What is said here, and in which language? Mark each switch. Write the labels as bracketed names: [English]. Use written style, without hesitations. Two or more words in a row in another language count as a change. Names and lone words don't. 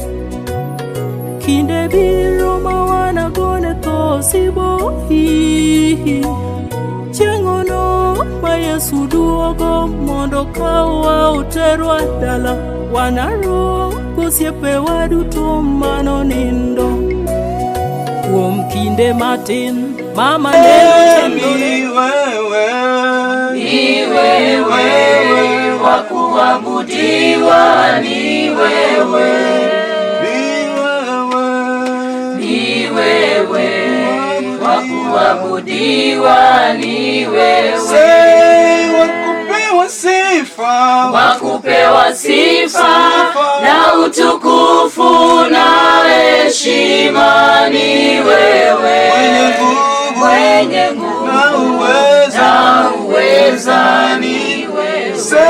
[Luo (Kenya and Tanzania)] Kinde biro ma wanagone tho sibohi, chieng'ono ma Yesu duogo mondo kawa oterwa dala, wanarom gosiepewa duto manonindo. Kuom kinde matin mama [Swahili] ni wewe wa kuabudiwa, ni wewe wa kuabudiwa, ni wewe wakupewa sifa na utukufu na heshima, ni wewe mwenye nguvu na uweza, ni wewe